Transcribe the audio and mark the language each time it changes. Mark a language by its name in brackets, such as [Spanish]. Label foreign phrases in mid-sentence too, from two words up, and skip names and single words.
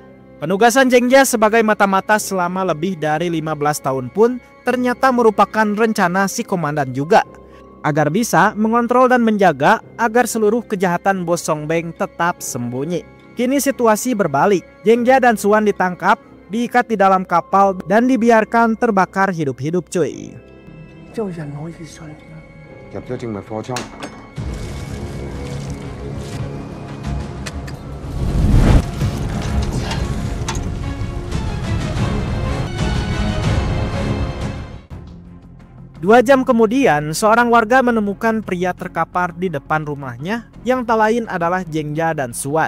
[Indonesian] Penugasan Zheng Jia sebagai mata-mata selama lebih dari 15 tahun pun ternyata merupakan rencana si komandan juga, agar bisa mengontrol dan menjaga agar seluruh kejahatan Bos Songbeng tetap sembunyi. Kini situasi berbalik, Zheng Jia dan Suan ditangkap, diikat di dalam kapal dan dibiarkan terbakar hidup-hidup cuy. [Cantonese] 有人可以信入咗證物貨倉。 [Indonesian] Dua jam kemudian, seorang warga menemukan pria terkapar di depan rumahnya yang tak lain adalah Zheng Jia dan Suan.